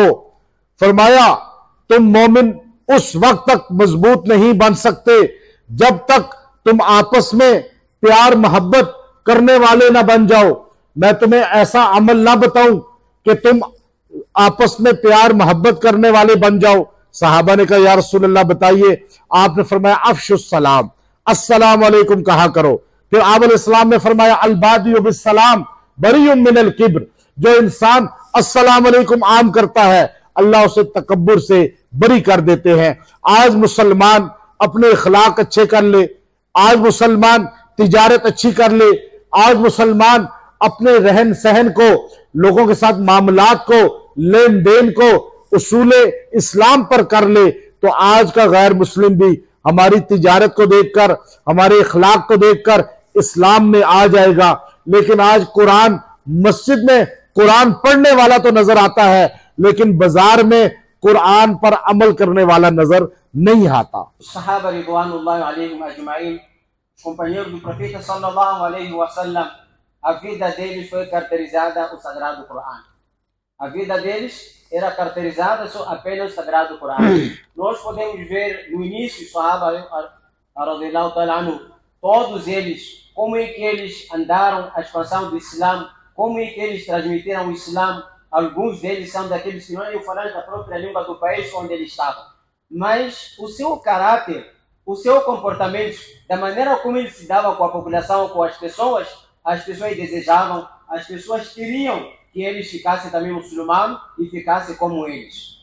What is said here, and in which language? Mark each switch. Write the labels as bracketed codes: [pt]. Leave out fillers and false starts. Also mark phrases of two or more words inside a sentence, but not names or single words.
[hi] फरमाया तुम मोमिन उस वक्त तक मजबूत नहीं बन सकते जब तक तुम आपस में प्यार मोहब्बत करने वाले ना बन जाओ। मैं तुम्हें ऐसा अमल ना बताऊं कि तुम आपस में प्यार मोहब्बत करने वाले बन जाओ। सहाबा ने कहा [ar] يا رسول الله [hi] बताइए। आपने फरमाया [ar] أفشوا السلام, السلام عليكم [hi] कहा करो। फिर आप अलैहिस्सलाम ने फरमाया [ar] البادئ بالسلام بريء من الكبر, [hi] जो इंसान [ar] السلام عليكم [hi] आम करता है अल्लाह उसे तकब्बुर से बरी कर देते हैं। आज मुसलमान अपने इखलाक अच्छे कर ले, आज मुसलमान तिजारत अच्छी कर ले, आज मुसलमान अपने रहन सहन को, लोगों के साथ मामलात को, लेन देन को उसूले इस्लाम पर कर ले, तो आज का गैर मुस्लिम भी हमारी तिजारत को देखकर, हमारे इखलाक को देखकर इस्लाम में आ जाएगा। लेकिन आज कुरान, मस्जिद में कुरान पढ़ने वाला तो नजर आता है, लेकिन बाजार में कुरान पर अमल करने वाला नजर नहीं आता। [ar] الصحابة رضوان الله عليهم أجمعين, [pt] os companheiros do profeta [ar] صلى الله عليه وسلم, [pt] a vida deles foi caracterizada o sagrado Corão. A vida deles era caracterizada só apenas o sagrado Corão. Nós podemos ver no início, [ar] الصحابة رضي الله تعالى عنه, [pt] todos eles, como é que eles andaram a expansão do Islã, como é que eles transmitiram o Islã. Alguns deles são daqueles que não iam falar da própria língua do país onde eles estavam. Mas o seu caráter, o seu comportamento, da maneira como ele se dava com a população, com as pessoas desejavam, as pessoas queriam que eles ficassem também muçulmanos e ficassem como eles.